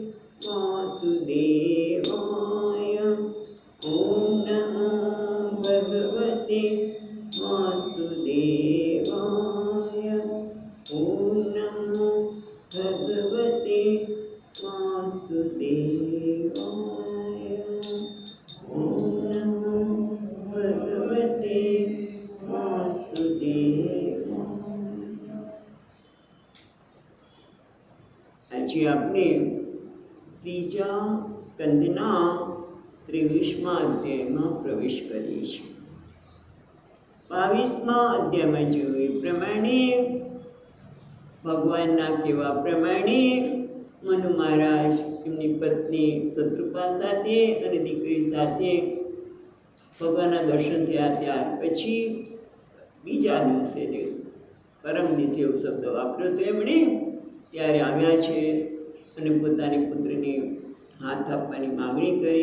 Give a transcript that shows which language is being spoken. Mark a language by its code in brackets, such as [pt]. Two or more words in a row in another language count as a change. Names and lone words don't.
[sa] वासुदेवाय ॐ नमो भगवते वासुदेवाय ॐ नमो भगवते वासुदेवाय ॐ नमो भगवते वासुदेवाय। [gu] આજે આપણે ત્રીજા સ્કંદના 23મા અધ્યાયમાં પ્રવેશ કરીએ છીએ। 22મા અધ્યાયમાં જોઈએ પ્રમાણે ભગવાનના કહેવા પ્રમાણે મનુ મહારાજ એમની પત્ની શત્રુપા સાથે અને દીકરી સાથે ભગવાનના દર્શન થયા ત્યાર પછી બીજા દિવસે પરમ દિવસે એવો શબ્દ વાપર્યો તો એમણે ત્યારે આવ્યા છે અને પોતાની પુત્રીને હાથ આપવાની માગણી કરી।